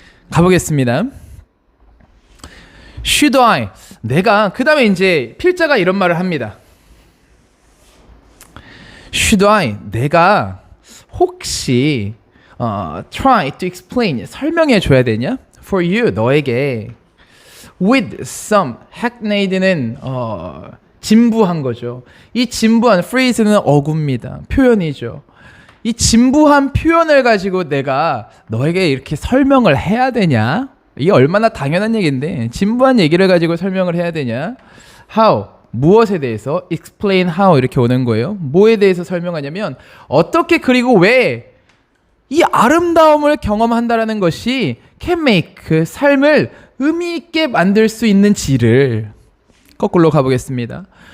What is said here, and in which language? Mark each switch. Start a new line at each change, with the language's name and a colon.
Korean: 가보겠습니다.
English: Should I?
Korean: 내가, 그 다음에 이제 필자가 이런 말을 합니다.
English: Should I?
Korean: 내가 혹시
English: try to explain,
Korean: 설명해 줘야 되냐?
English: For you,
Korean: 너에게
English: with some, hackneyed는
Korean: 진부한 거죠. 이 진부한 phrase는 어구입니다. 표현이죠. 이 진부한 표현을 가지고 내가 너에게 이렇게 설명을 해야 되냐? 이게 얼마나 당연한 얘기인데 진부한 얘기를 가지고 설명을 해야 되냐? How, 무엇에 대해서?
English: Explain how
Korean: 이렇게 오는 거예요. 뭐에 대해서 설명하냐면 어떻게 그리고 왜 이 아름다움을 경험한다라는 것이
English: can make,
Korean: 그 삶을 의미 있게 만들 수 있는지를 거꾸로 가보겠습니다.